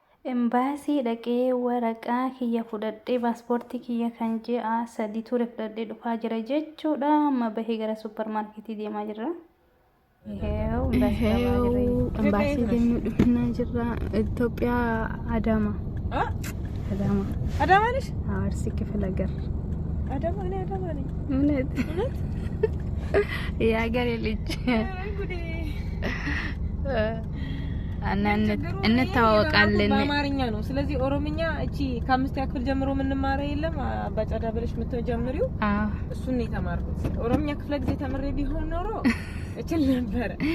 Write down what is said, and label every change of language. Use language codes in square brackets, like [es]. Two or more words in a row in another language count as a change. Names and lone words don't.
[om] embaasii dhaqee waraqaa kiyya fudhadhee paaspoortii kiyya kan ji'a 3 ture fudhadhee dhufaa jira jechuudha. Amma bahee gara suuparmaarkeetii deemaa jirra. Embaasii deemuu dhufnaa jirra. Itoophiyaa Adaama. [am] Adaama ነሽ? አርሲ ክፍለ ሀገር አዳማ ነኝ። አዳማ ነኝ። እውነት የሀገሬ ልጅ እንተዋወቃለን። በአማርኛ ነው። ስለዚህ ኦሮምኛ እቺ ከ5ኛ ክፍል ጀምሮ የምንማረው የለም አባጫዳ ብለሽ የምትጀምሪው እሱን ነው የተማርኩት። ኦሮምኛ ክፍለ ጊዜ ተምሬ ቢሆን ኖሮ እችል ነበር።